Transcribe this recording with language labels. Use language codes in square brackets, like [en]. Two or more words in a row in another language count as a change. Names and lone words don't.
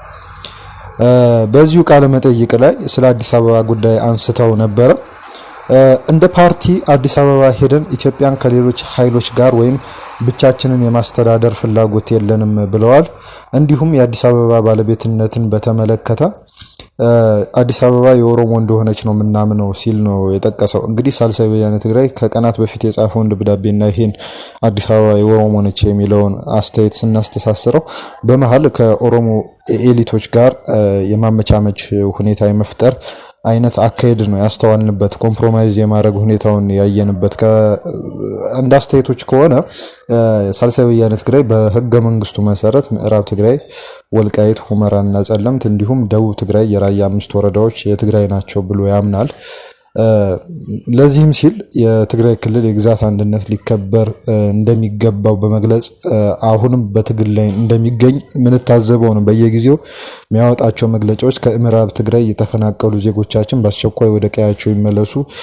[am] በዚሁ ቃለ መጠይቅ ላይ ስለ አዲስ አበባ ጉዳይ አንስተው ነበረ። እንደ ፓርቲ አዲስ አበባ ሄደን ኢትዮጵያን ከሌሎች ኃይሎች ጋር ወይም ብቻችንን የማስተዳደር ፍላጎት የለንም ብለዋል። እንዲሁም የአዲስ አበባ ባለቤትነትን በተመለከተ አዲስ አበባ የኦሮሞ እንደሆነች ነው ምናምነው ሲል ነው የጠቀሰው። እንግዲህ ሳልሳይ ወያነ ትግራይ ከቀናት በፊት የጻፈውን ደብዳቤና ይሄን አዲስ አበባ የኦሮሞ ነች የሚለውን አስተያየት ስናስተሳስረው በመሃል ከኦሮሞ ኤሊቶች ጋር የማመቻመች ሁኔታ የመፍጠር አይነት አካሄድ ነው ያስተዋልንበት። ኮምፕሮማይዝ የማድረግ ሁኔታውን ያየንበት። እንደ አስተያየቶች ከሆነ ሳልሳይ ወያነ ትግራይ በህገ መንግስቱ መሰረት ምዕራብ ትግራይ፣ ወልቃይት፣ ሁመራና ጸለምት እንዲሁም ደቡብ ትግራይ የራያ 5 ወረዳዎች የትግራይ ናቸው ብሎ ያምናል። ለዚህም ሲል የትግራይ ክልል የግዛት አንድነት ሊከበር እንደሚገባው በመግለጽ አሁንም በትግል ላይ እንደሚገኝ ምንታዘበው ነው። በየጊዜው የሚያወጣቸው መግለጫዎች ከምዕራብ ትግራይ የተፈናቀሉ ዜጎቻችን በአስቸኳይ ወደ ቀያቸው ይመለሱ፣